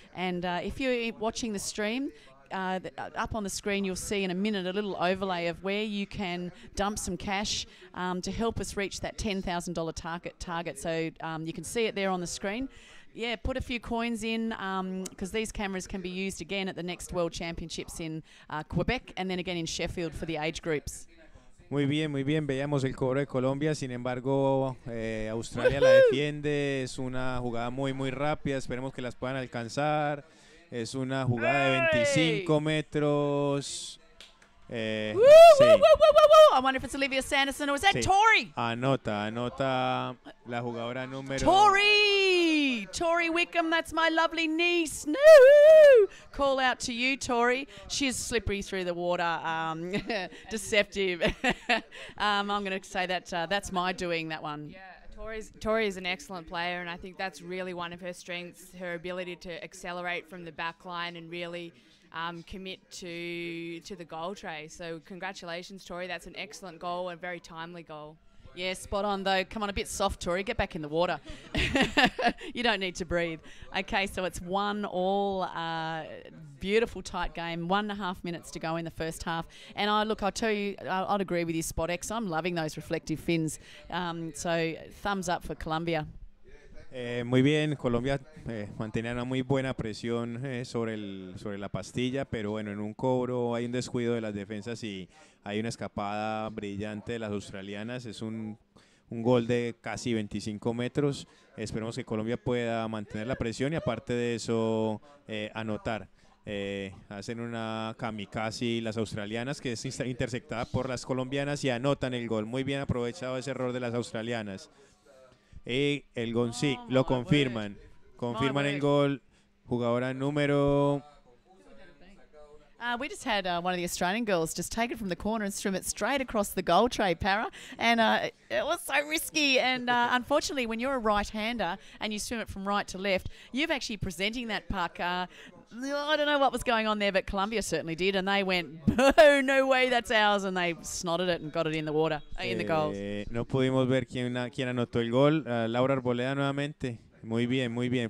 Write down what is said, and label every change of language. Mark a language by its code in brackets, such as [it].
[en] And if you're watching the stream, up on the screen you'll see in a minute a little overlay of where you can dump some cash to help us reach that $10,000 target. So you can see it there on the screen. Yeah, put a few coins in because these cameras can be used again at the next World Championships in Quebec and then again in Sheffield for the age groups. [es] Muy bien, veíamos el cobro de Colombia, sin embargo Australia la defiende, es una jugada muy rápida, esperemos que las puedan alcanzar. Es una jugada de 25 metros. Sí. [en] I wonder if it's Olivia Sanderson or is that [es] Sí. [en] Tori? [es] Anota la jugadora número... [en] Tori Wickham, that's my lovely niece. No! Call out to you, Tori. She's slippery through the water, deceptive. I'm going to say that that's my doing, that one. Yeah. Tori is an excellent player, and I think that's really one of her strengths, her ability to accelerate from the back line and really commit to the goal tray. So congratulations, Tori. That's an excellent goal, a very timely goal. Yeah, spot on though. Come on, a bit soft, Tori. Get back in the water. You don't need to breathe. Okay, so it's 1-1. Beautiful tight game. 1.5 minutes to go in the first half. And I'll tell you, I'd agree with you, Spot X. I'm loving those reflective fins. So thumbs up for Colombia. [es] Muy bien, Colombia mantenía una muy buena presión sobre la pastilla, pero bueno, en un cobro hay un descuido de las defensas y hay una escapada brillante de las australianas. Es un gol de casi 25 metros. Esperemos que Colombia pueda mantener la presión y aparte de eso anotar. Hacen una kamikaze las australianas que es interceptada por las colombianas y anotan el gol. Muy bien aprovechado ese error de las australianas. Y el gol sí, lo confirman. Confirman el gol. Jugadora número... [en] We just had one of the Australian girls just take it from the corner and swim it straight across the goal tray, Para. And it was so risky. And unfortunately, when you're a right-hander and you swim it from right to left, you've actually presenting that puck. I don't know what was going on there, but Colombia certainly did. And they went, oh, no way, that's ours. And they snotted it and got it in the water, in the goals. [es] No pudimos ver quién anotó el gol. Laura Arboleda nuevamente. Muy bien, muy bien.